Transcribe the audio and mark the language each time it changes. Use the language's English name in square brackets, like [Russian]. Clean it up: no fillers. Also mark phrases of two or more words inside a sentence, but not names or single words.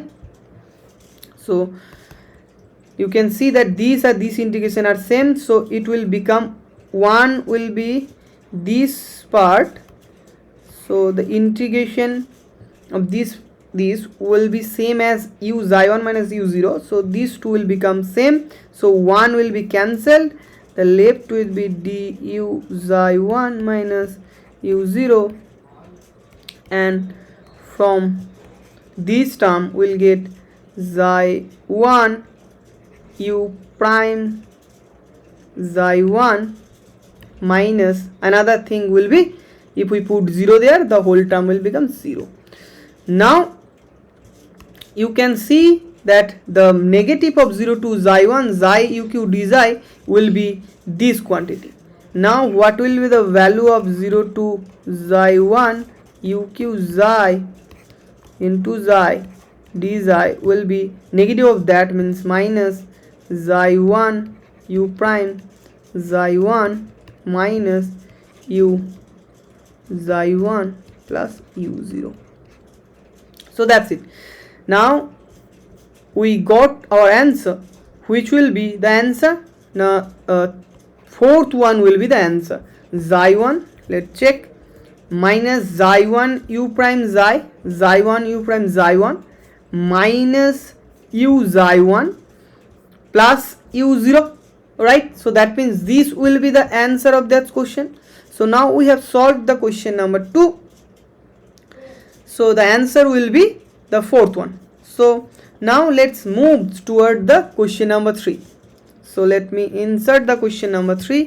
[English] So you can see that these integration are same, so it will become 1 will be this part, so the integration of this will be same as u xi 1 minus u 0, so these two will become same, so 1 will be cancelled, the left will be du xi 1 minus u 0, and from this term we'll get xi 1 u prime xi 1 minus another thing will be, if we put 0 there, the whole term will become 0. Now you can see that the negative of 0 to xi 1 xi uq d xi will be this quantity. Now what will be the value of 0 to xi 1 uq xi into xi d xi will be negative of that, means minus xi 1 u prime xi 1 minus u xi 1 plus u 0. So that's it. Now we got our answer, which will be the answer Now fourth one will be the answer. Xi1, let's check, minus xi1 u prime xi1 u prime xi1 minus u xi1 plus u0, right? So that means this will be the answer of that question. So now we have solved the question number 2. So the answer will be the fourth one. So now let's move toward the question number 3. So let me insert the question number 3.